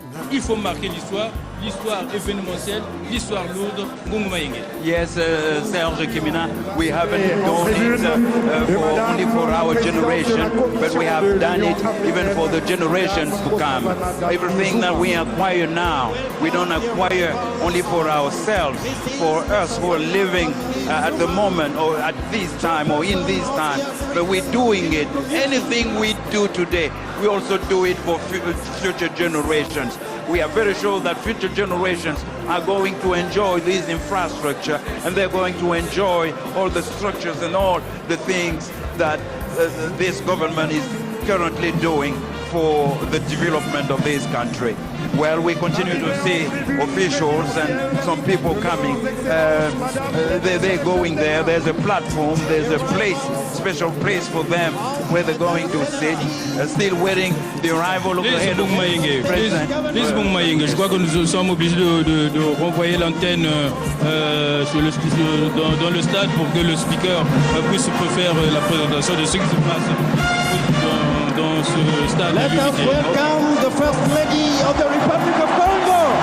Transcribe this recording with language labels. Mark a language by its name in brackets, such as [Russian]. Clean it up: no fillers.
[French] Il faut marquer l'histoire événementielle, l'histoire lourde, Mbongo Mayenge. [English] Yes, Serge Kimina, we haven't done it only for our generation, but we have done it even for the generations to come. Everything that we acquire now, we don't acquire only for ourselves, for us who are living at the moment or at this time or in this time, but we're doing it. Anything we do today, we also do it for future generations. We are very sure that future generations are going to enjoy this infrastructure and they're going to enjoy all the structures and all the things that this government is currently doing for the development of this country. Well, we continue to see officials and some people coming. They're going there. There's a platform. There's a place, special place for them where they're going to sit. Still waiting the arrival of the head of the president. [French] Mbongo Mayenge, je crois que nous sommes obligés de renvoyer l'antenne dans le stade pour que le speaker puisse faire la présentation de ce qui se passe dans ce stade. [English] Let us welcome the First Lady of the Republic of Congo.